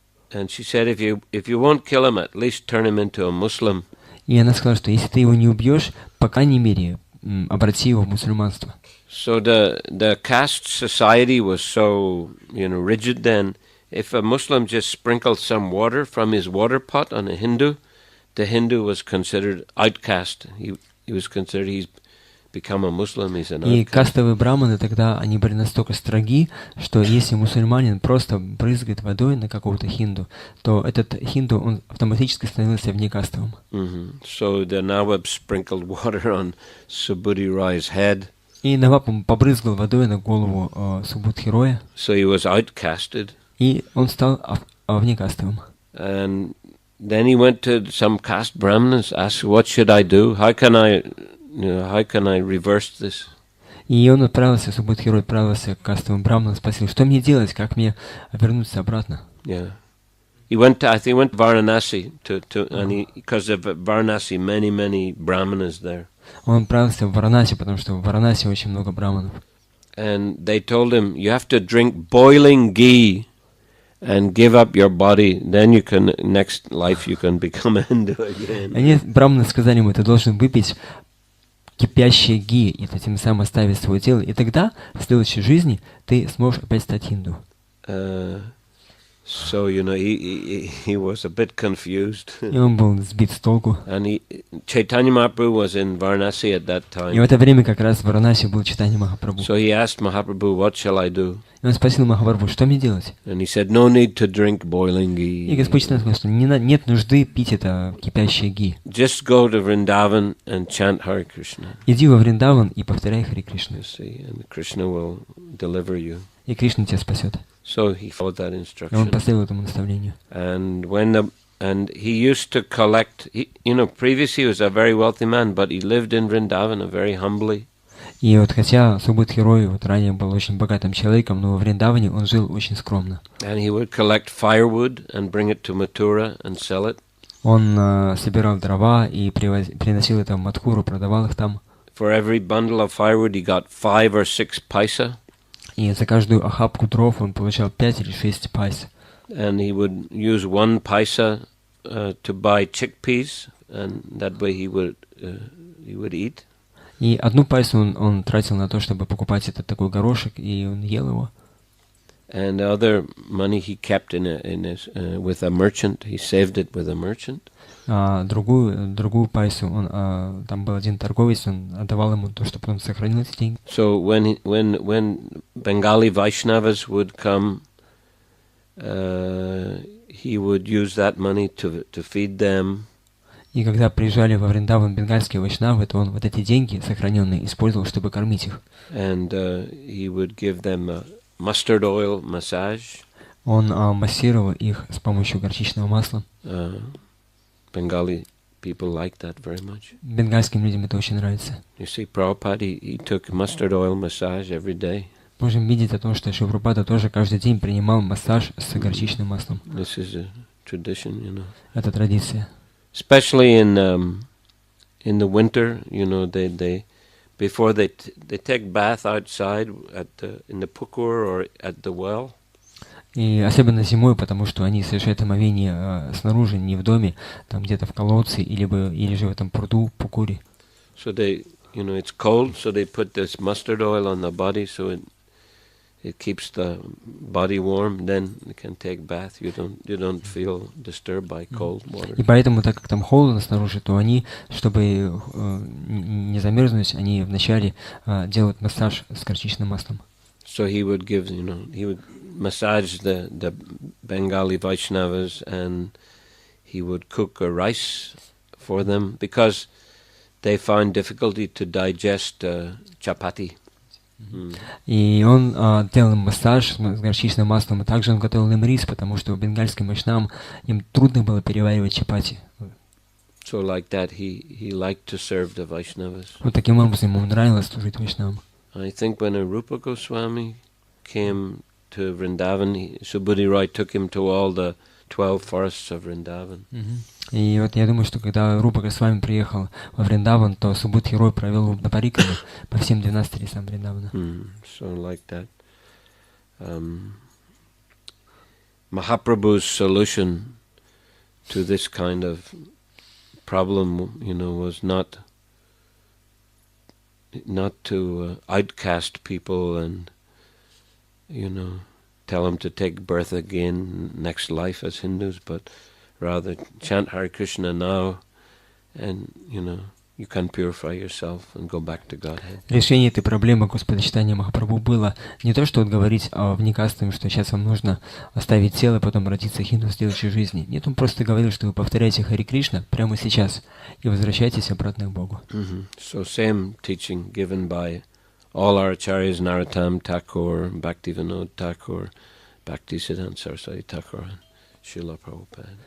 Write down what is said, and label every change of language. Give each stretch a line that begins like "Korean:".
English: And she said, if you won't kill him, at least turn him into a Muslim.
Russian: И она сказала, что если ты его не убьешь, по крайней мере, обрати его в мусульманство.
English: So the caste society was so, rigid then. If a Muslim just sprinkled some water from his water pot on a Hindu, the Hindu was considered outcast. He was considered he's become a Muslim, he's an outcast.
Russian: И кастовые браманы тогда, они были настолько строги, что если мусульманин просто брызгает водой на какого-то хинду, то этот хинду, он автоматически становился внекастовым.
English: So the Nawab sprinkled water on Subhuti Roy's head.
Russian: И Наваб побрызгал водой на голову Субудхи Роя.
English: So he was outcasted.
Russian: И он стал внекастовым.
English: And then he went to some caste brahmanas, asked, what should I do? How can I reverse this?
Russian: И он отправился, Субудхи Рой отправился к кастовым браманам, спросил, что мне делать, как мне вернуться обратно?
English: Yeah. He went to Varanasi because of Varanasi, many brahmanas there.
Russian: Он отправился в Варанаси, потому что в Варанаси очень много браманов.
English: And they told him, you have to drink boiling ghee and give up your body, then you can, next life you can become a Hindu again.
Russian: Они, браманы, сказали ему, ты должен выпить кипящее ги, и ты тем самым оставить свое тело, и тогда в следующей жизни ты сможешь опять стать хинду.
English: So, he was a bit confused.
Russian: И он был сбит с толку.
English: And Chaitanya Mahaprabhu was in Varanasi at that time.
Russian: И в это время как раз в Варанаси был Чайтанья Махапрабху.
English: So he asked Mahaprabhu, what shall I do?
Russian: И он спросил Махапрабху, что мне делать?
English: And he said, no need to drink boiling ghee.
Russian: И Господь сказал, что нет нужды пить это кипящее ги.
English: Just go to Vrindavan and chant Hare Krishna.
Russian: Иди во Вриндаван и повторяй Харе Кришна.
English: You see, and Krishna will deliver you.
Russian: И Кришна тебя спасет.
English: So he followed that
Russian: И он
English: instruction.
Russian: последовал этому наставлению.
English: And he used to collect. Previously he was a very wealthy man, but he lived in Vrindavan very humbly.
Russian: И вот хотя Субудхи Рой вот ранее был очень богатым человеком, но во Вриндаване он жил очень скромно.
English: And he would collect firewood and bring it to Mathura and sell it.
Russian: Он собирал дрова и приносил это в Мадхуру, продавал их там.
English: For every bundle of firewood he got 5 or 6 paisa.
Russian: И за каждую охапку дров он получал 5 или 6 пайс.
English: And he would use 1 paisa to buy chickpeas, and that way he would eat.
Russian: И одну пайсу он тратил на то, чтобы покупать этот такой горошек, и он ел его.
English: And the other money he kept with a merchant. He saved it with a merchant.
Russian: Другую пайсу, там был один торговец, он отдавал ему то, что потом сохранил эти деньги.
English: So when Bengali Vaishnavas would come, he would use that money to feed them.
Russian: И когда приезжали во Вриндаван бенгальские вайшнавы, то он вот эти деньги, сохраненные, использовал, чтобы кормить их.
English: And he would give them a mustard oil massage.
Russian: Он массировал их с помощью горчичного масла.
English: Bengali people like that very much.
Russian: Бенгальским людям это очень нравится.
English: You see, Prabhupada, he took mustard oil massage every day.
Russian: Можем видеть о том, что Шрила Прабхупада тоже каждый день принимал массаж с горчичным маслом.
English: This is a tradition,
Russian: Это традиция.
English: Especially in the winter, they before they take bath outside in the pukur or at the well.
Russian: И особенно зимой, потому что они совершают омовение снаружи, не в доме, там где-то в колодце или же в этом пруду, пукуре.
English: So they, it's cold, so they put this mustard oil on the body, so it keeps the body warm. Then you can take bath. You don't feel disturbed by cold water.
Russian: И поэтому, так как там холодно снаружи, то они, чтобы не замерзнуть, они вначале делают массаж с горчичным маслом.
English: So he would give, he would massage the Bengali Vaishnavas, and he would cook a rice for them because they found difficulty to digest chapati.
Russian: И он делал им массаж с горчичным маслом, и также он готовил им рис, потому что бенгальским вайшнавам им трудно было переваривать чапати.
English: So like that, he liked to serve the Vaishnavas.
Russian: Вот таким образом ему нравилось служить вайшнавам.
English: I think when Rupa Goswami came to Vrindavan, Subudhi Roy took him to all the 12 forests of Vrindavan.
Russian: И вот я думаю, что когда Рупа Госвами приехал во Вриндаван, то Субудхи Рой провел его на париками по всем 12 лесам Вриндавана.
English: So like that. Mahaprabhu's solution to this kind of problem, was not to outcast people and, tell them to take birth again next life as Hindus, but rather chant Hare Krishna now, and you can purify yourself and go back to Godhead.
Russian: Решение этой проблемы господочитания Махапрабху было не то, что говорить внекастовым, что сейчас вам нужно оставить тело и потом родиться хинду в следующей жизни. Нет, он просто говорил, что вы повторяете Харе Кришна прямо сейчас и возвращайтесь обратно к Богу.
English: So same teaching given by all our acharyas, Narottam Thakur, Bhaktivinoda Thakur, Bhaktisiddhanta Saraswati Thakur, and Srila Prabhupada.